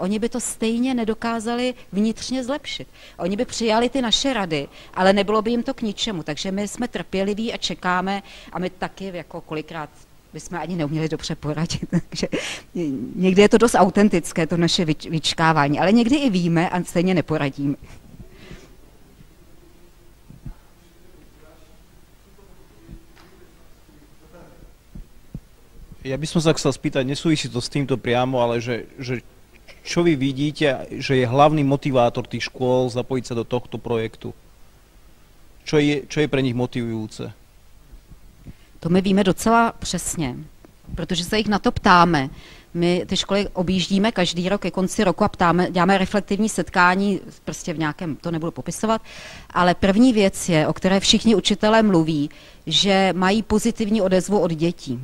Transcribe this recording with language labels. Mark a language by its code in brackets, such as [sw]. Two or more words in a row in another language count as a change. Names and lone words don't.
[cs] Oni by to stejně nedokázali vnitřně zlepšit. Oni by přijali ty naše rady, ale nebylo by jim to k ničemu. Takže my jsme trpěliví a čekáme a my taky jako kolikrát bychom ani neuměli dobře poradit. Takže někdy je to dost autentické, to naše vyčkávání, ale někdy i víme a stejně neporadíme. [sk] Ja by som sa chcel spýtať, nesúvisí to s týmto priamo, ale že čo vy vidíte, že je hlavný motivátor tých škôl zapojiť sa do tohto projektu? Čo je pre nich motivujúce? [cs] To my víme docela přesně, protože se jich na to ptáme. My ty školy objíždíme každý rok ke konci roku a děláme reflektivní setkání, prostě v nějakém, to nebudu popisovat, ale první věc je, o které všichni učitelé mluví, že mají pozitivní odezvu od dětí.